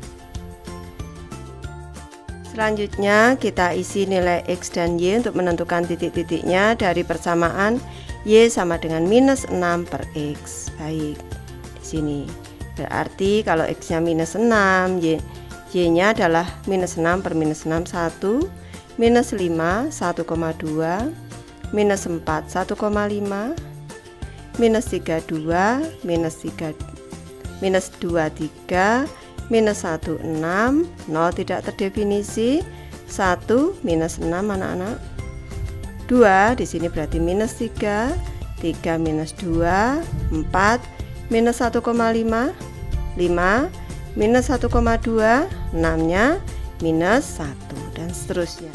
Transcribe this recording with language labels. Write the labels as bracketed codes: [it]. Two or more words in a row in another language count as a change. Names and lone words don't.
[id] Selanjutnya kita isi nilai X dan Y untuk menentukan titik-titiknya dari persamaan Y sama dengan minus 6 per X. Baik, di sini berarti kalau X nya minus 6, Y nya adalah minus 6 per minus 6 1, minus 5 1,2, minus 4 1,5, minus 3 2, minus 3 minus 2 3, minus 1 6, 0 tidak terdefinisi, 1 minus 6 anak-anak, 2 di sini berarti minus 3, 3 minus 2, 4 minus 1,5, 5 minus 1,2, 6 nya minus 1 dan seterusnya.